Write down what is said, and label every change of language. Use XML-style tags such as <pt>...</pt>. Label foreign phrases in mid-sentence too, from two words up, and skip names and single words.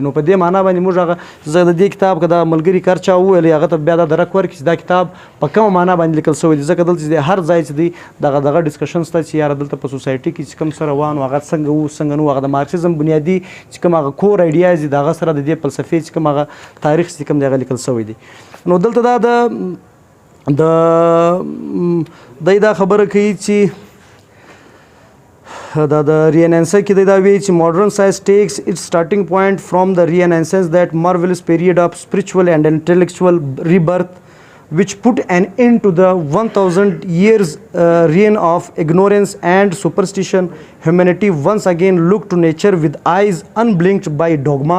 <ps>نو په دې معنا باندې موږ هغه زه د دې کتاب که د ملګري کار چا وویلی هغه ته بیا دا درک ورکړي چې دا کتاب په کومه معنا باندې لیکل شوی دی، ځکه دلته چې دی هر ځای چې دی دغه ډسکشن شته چې یاره دلته په سوسایټي کې چې کوم څه روان و هغه څنګه و څنګه نه و، هغه د مارکسیزم بنیادي چې کوم هغه</ps> <en>core ideas</en> <ps>دي د هغه سره د دې فلسفې چې کوم هغه تاریخ چې کوم دی هغه لیکل شوی دی. نو دلته دا دا خبره کوي چې</ps> <en>the Renaissance</en> <ps>کې دا وی چې</ps> <en>modern science takes its starting point from the Renaissance, that marvelous period of spiritual and intellectual rebirth which put an end to the 1000 years reign of ignorance and superstition. Humanity once again looked to nature with eyes unblinked by dogma.</en>